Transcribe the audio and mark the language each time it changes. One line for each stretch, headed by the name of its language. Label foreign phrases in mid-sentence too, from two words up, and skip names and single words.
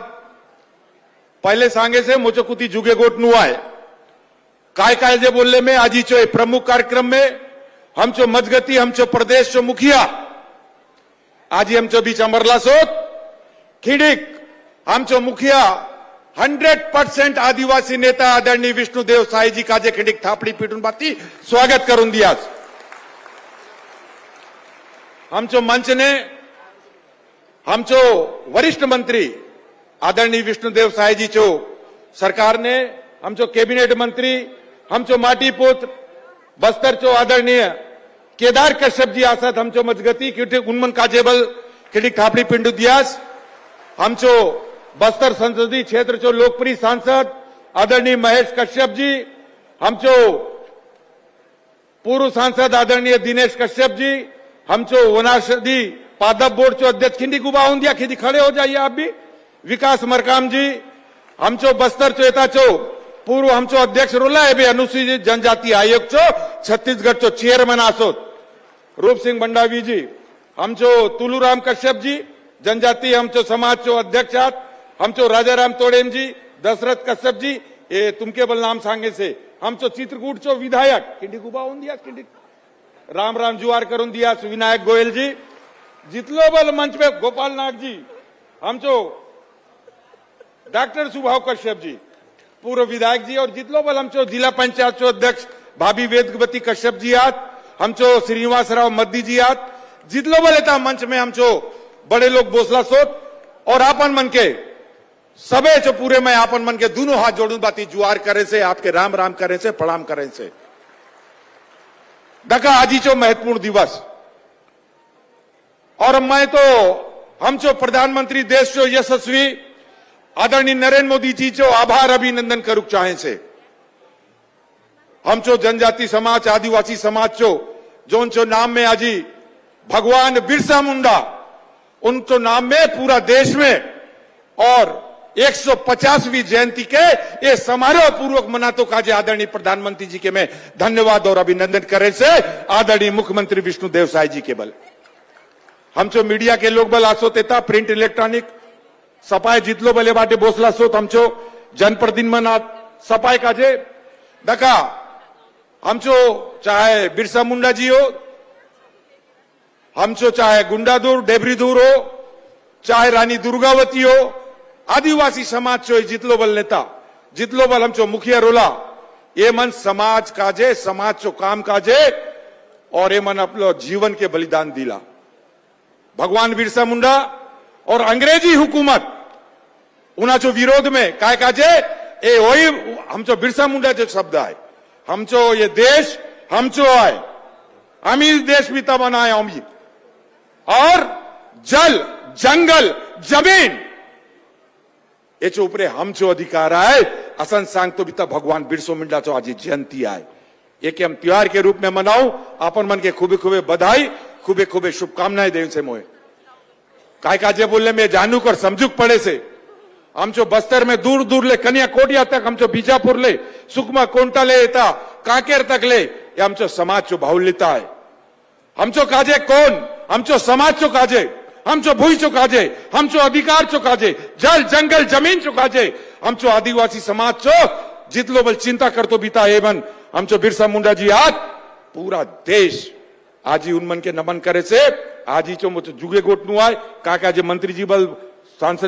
Halbi: पहले सांगे से मुझे कुती जुगे गोट नु आए काय जे बोलने में आज चो प्रमुख कार्यक्रम में हम चो मजगती हम चो प्रदेश चो मुखिया आज हम चो बीच अमरला सोत खिड़िक हम चो मुखिया 100% आदिवासी नेता आदरणीय विष्णुदेव साई जी काजे खिड़िक थापड़ी पीटून बाती स्वागत करून दियास। हम चो मंच ने हम चो वरिष्ठ मंत्री आदरणीय विष्णुदेव साई जी चो सरकार ने हम चो कैबिनेट मंत्री हम चो माटी पुत्र बस्तर चो आदरणीय केदार कश्यप जी आसत हम चो मजगती उनमन काजेबल खिड़िक थापड़ी पिंडू दियास। हम चो बस्तर संसदीय क्षेत्र चो लोकप्रिय सांसद आदरणीय महेश कश्यप जी, हम चो पूर्व सांसद आदरणीय दिनेश कश्यप जी, हम चो वनाशदी पादप बोर्ड चो अध्यक्ष खिंडी गुबा दिया खिंडी
Hindi: खड़े हो जाइए आप भी,
Halbi: विकास मरकाम जी, हम चो बस्तर चो एता चो पूर्व हम चो अध्यक्ष रोला है भी अनुसूचित जनजाति आयोग चो छत्तीसगढ़ चो चेयरमैन आसोत रूप सिंह भंडावी जी, हम चो तुलूराम कश्यप जी जनजाति हम चो समाज चो अध्यक्ष हम चो राजाराम तोड़ेम जी, दशरथ कश्यप जी ये तुमके बल नाम सांगे से, हम चो चित्रकूट चो विधायक खिंडी गुबा दिया खिंडी राम राम जुआर करून दिया विनायक गोयल जी, जितलो बल मंच पे गोपाल नाग जी, हम चो डॉक्टर सुभाव कश्यप जी पूर्व विधायक जी और जितलो बल हम चो जिला पंचायत चो अध्यक्ष भाभी वेदवती कश्यप जी आत, हम चो श्रीनिवास राव मद्दी जी आत, जितलो बल एता मंच में हम चो बड़े लोग बोसला सोत और आपन मन के सबे चो पूरे में आपन मन के दोनों हाथ जोड़ूं बाती जुआर करे से आपके राम राम करे से प्रणाम करे से। दका आजी चो महत्वपूर्ण दिवस और मैं तो हम चो प्रधानमंत्री देश चो यशस्वी आदरणीय नरेंद्र मोदी जी चो आभार अभिनंदन करूक चाहे से। हम चो जनजाति समाज आदिवासी समाज चो जोन चो नाम में आजी भगवान बिरसा मुंडा उन चो नाम में पूरा देश में और
Hindi: 150वीं जयंती के ये समारोह पूर्वक
Halbi: मनातो काजे आदरणीय प्रधानमंत्री जी के मैं धन्यवाद और अभिनंदन करे से आदरणीय मुख्यमंत्री विष्णुदेव साई जी के बल। हम चो मीडिया के लोग बल आसो तेता प्रिंट इलेक्ट्रॉनिक सपाय जितलो बले बाटे बोसला सोत हम चो जनप्रतिनिधि मना सपाय काजे दका हम चो चाहे बिरसा मुंडा जी हो, हम चो चाहे गुंडाधूर डेबरीधूर हो, चाहे रानी दुर्गावती हो, आदिवासी समाज चो जितलो बल नेता जितलो बल हम चो मुखिया रोला ये मन समाज काजे समाज चो काम काजे और ये मन अपनो जीवन के बलिदान दिला। भगवान बिरसा मुंडा और अंग्रेजी हुकूमत उना चो विरोध में काय काजे ए वही हम चो बिरसा मुंडा जो शब्द आए हम चो ये देश हम चो आए अमीर देश भी तब बनाए अमीर और जल जंगल जमीन ये चो ऊपरे हम चो अधिकार आए असन सांग तो बीता भगवान बिरसा मुंडा चो आज जयंती आए एक हम
Hindi: त्योहार के रूप में
Halbi: मनाऊ अपन मन के खूबे खूबे बधाई खूबे खूबे शुभकामनाएं देव से मोए काय काजे बोलने में जानूक और समझूक पड़े से हम चो बस्तर में दूर दूर ले कन्या कोटिया तक हम चो बीजापुर ले सुकमा कोंटा ले एता काकेर तक ले ये हम चो समाज चो बाहुल्यता है। हम चो काजे कौन हम चो समाज चो काजे आमचो भूंय चुकाजे, आमचो अधिकार चुकाजे, जल जंगल जमीन चुकाजे, आमचो आदिवासी समाज चो जितलो बल चिंता करतो बीता एवन आमचो बिरसा मुंडा जी आज पूरा देश आज ही उनमन के नमन करे से आज ही चो मुझे जुगे गोट नु आय काका जे मंत्री जी बल सांसद